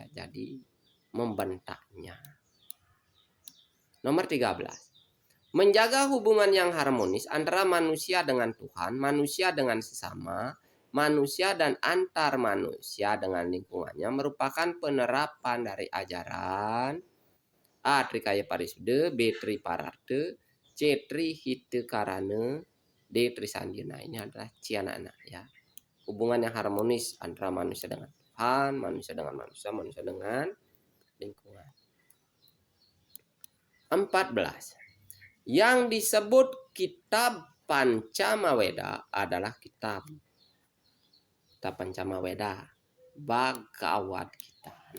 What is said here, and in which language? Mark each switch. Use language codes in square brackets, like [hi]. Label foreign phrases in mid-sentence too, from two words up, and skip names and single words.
[id] Jadi membentaknya. Nomor 13. Menjaga hubungan yang harmonis antara manusia dengan Tuhan, manusia dengan sesama, manusia dan antar manusia dengan lingkungannya merupakan penerapan dari ajaran A. Trikaya Parisuda, B. Triparata, C. Trihita Karana, D. Trisandhya. Nah, ini adalah C anak-anak ya. hubungan yang harmonis antara manusia dengan Tuhan, manusia dengan manusia, manusia dengan lingkungan. 14. Yang disebut kitab Pancamaweda adalah kitab Pancamaweda, Bhagavad Gita.